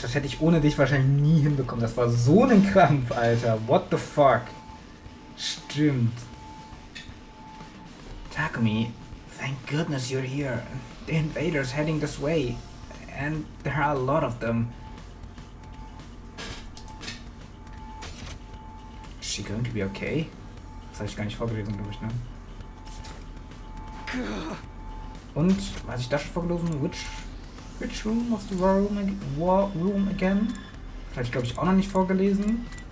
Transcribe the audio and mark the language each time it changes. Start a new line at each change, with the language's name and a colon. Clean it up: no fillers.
German: Das hätte ich ohne dich wahrscheinlich nie hinbekommen. Das war so ein Krampf, Alter.
English: What the fuck?
German: Stimmt.
English: Takumi, thank goodness you're here. The invaders heading this way. And there are a lot of them. Is she going to be okay?
German: Das habe ich gar nicht vorgelesen, glaube ich, ne? Und, was ich da schon vorgelesen?
English: Which room was the war room again?
German: Vielleicht, glaube ich, auch noch nicht vorgelesen.